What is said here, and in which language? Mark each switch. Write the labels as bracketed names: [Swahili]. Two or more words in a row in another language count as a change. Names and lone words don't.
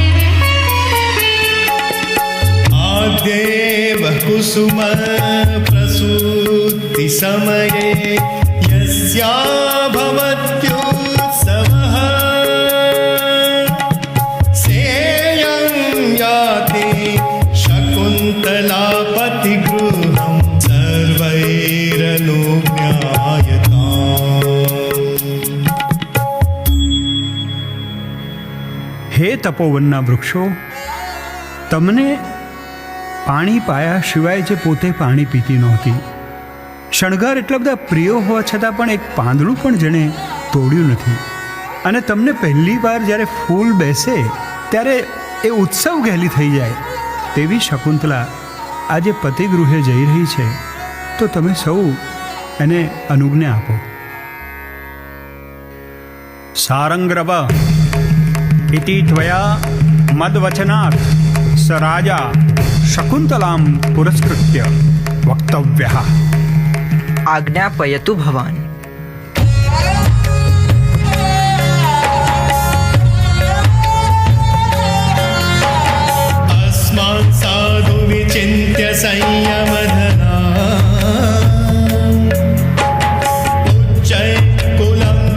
[Sanskrit] आद्येव कुसुम प्रसूति समये यस्या भवत्युत्सवः सेयं याति शकुन्तला पतिगृहं सर्वैरनुज्ञायताम्. [Gujarati] હે તપોવનના વૃક્ષો, તમને પાણી પાયા સિવાય જે પોતે પાણી પીતી નહોતી, શણગાર એટલા બધા પ્રિય હોવા છતાં પણ એક પાંદડું પણ જેણે તોડ્યું નથી, અને તમને પહેલી વાર જ્યારે ફૂલ બેસે ત્યારે એ ઉત્સવ ઘેલી થઈ જાય તેવી શકુંતલા આજે પતિગૃહે જઈ રહી છે, તો તમે સૌ એને અનુજ્ઞા આપો. [Sanskrit] સારંગ્રવ इति त्वया मद्वचनात् स राजा शकुन्तलां पुरस्कृत्य वक्तव्यः. आज्ञापयतु भवान्. अस्मान् साधु विचिन्त्य संयमधना उच्चै कुलं